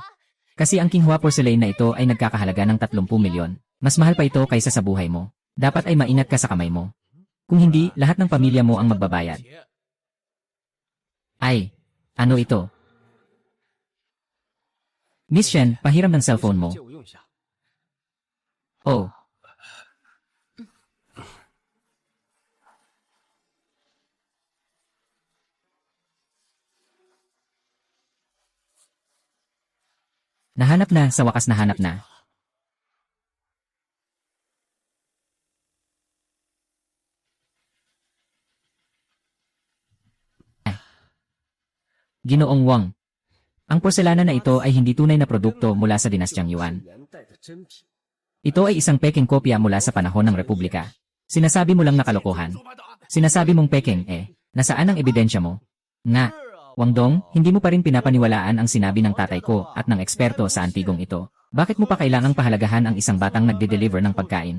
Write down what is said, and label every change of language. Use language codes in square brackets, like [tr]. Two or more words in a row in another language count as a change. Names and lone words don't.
[tl] Kasi ang Qinghua porcelain na ito ay nagkakahalaga ng 30 milyon. Mas mahal pa ito kaysa sa buhay mo. Dapat ay maingat ka sa kamay mo. Kung hindi, lahat ng pamilya mo ang magbabayad. Ay, ano ito? Miss Shen, pahiram ng cellphone mo. [zh] 借我用一下。 [tl] Oh. Nahanap na, sa wakas nahanap na. Ginoong Wang. Ang porselana na ito ay hindi tunay na produkto mula sa dinastyang Yuan. [zh] 元代的真品， [tl] Ito ay isang peking kopya mula sa panahon ng Republika. Sinasabi mo lang na kalokohan. Sinasabi mong peking nasaan ang ebidensya mo? Nga, Wang Dong, hindi mo pa rin pinapaniwalaan ang sinabi ng tatay ko at ng eksperto sa antigong ito. Bakit mo pa kailangang pahalagahan ang isang batang nagde-deliver ng pagkain?